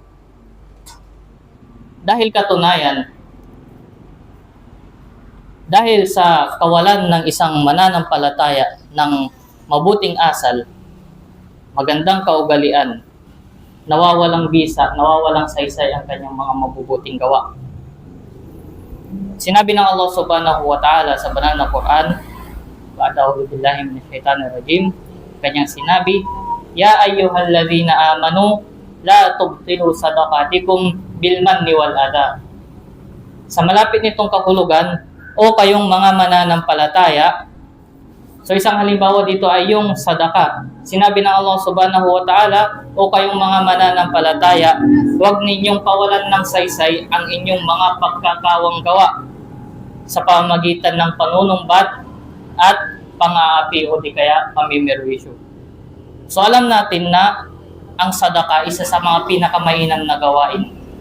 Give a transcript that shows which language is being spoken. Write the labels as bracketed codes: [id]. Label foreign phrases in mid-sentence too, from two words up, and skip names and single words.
[tl] Dahil katunayan, dahil sa kawalan ng isang mananampalataya ng mabuting asal, magandang kaugalian, nawawalang bisa, nawawalang saysay ang kanyang mga mabubuting gawa. Sinabi ng Allah [ar] سبحانه وتعالى [tl] sa banal na Quran, [ar] أعوذ بالله من الشيطان الرجيم, [tl] kanyang sinabi, [ar] يا أيها الذين آمنوا لا تبطلوا صدقاتكم بالمن والأذى. [tl] Sa malapit nitong kahulugan, o kayong mga mananampalataya. So isang halimbawa dito ay yung sadaka. Sinabi ng Allah [ar] سبحانه وتعالى, [tl] o kayong mga mananampalataya, huwag ninyong pawalan ng saysay ang inyong mga pagkakawang gawa sa pamamagitan ng panunumbat at pang-aapi o di kaya pamimirwisyo. So alam natin na ang sadaka isa sa mga pinakamainam na gawain.